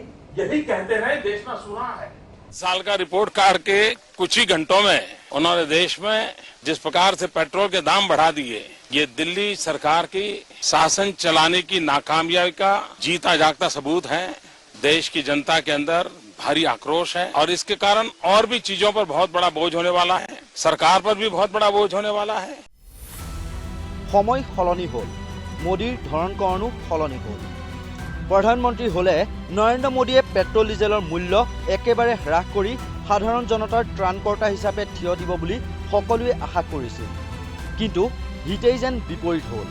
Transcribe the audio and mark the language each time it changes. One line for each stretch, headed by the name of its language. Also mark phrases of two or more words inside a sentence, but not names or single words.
Hindi: यही कहते रहे, देश में सुना है। साल का
English: report card
Hindi: के कुछ ही घंटों में उन्होंने देश में जिस प्रकार से पेट्रोल के दाम बढ़ा दिए, ये दिल्ली सरकार की शासन चलाने की नाकामयाबी का जीता जागता सबूत है। देश की जनता के अंदर भारी आक्रोश है और इसके कारण और भी चीजों पर बहुत बड़ा बोझ होने वाला है, सरकार पर भी बहुत बड़ा बोझ होने वाला है।
Assamese: সময় সলনি হ'ল, মোদীৰ ধৰণকৰণো সলনি হ'ল। প্ৰধানমন্ত্ৰী হ'লে নৰেন্দ্ৰ মোদীয়ে পেট্ৰল ডিজেলৰ মূল্য একেবাৰে হ্ৰাস কৰি সাধাৰণ জনতাৰ ত্ৰাণকৰ্তা হিচাপে থিয় দিব বুলি সকলোৱে আশা কৰিছিল, কিন্তু হিতেই যেন বিপৰীত হ'ল।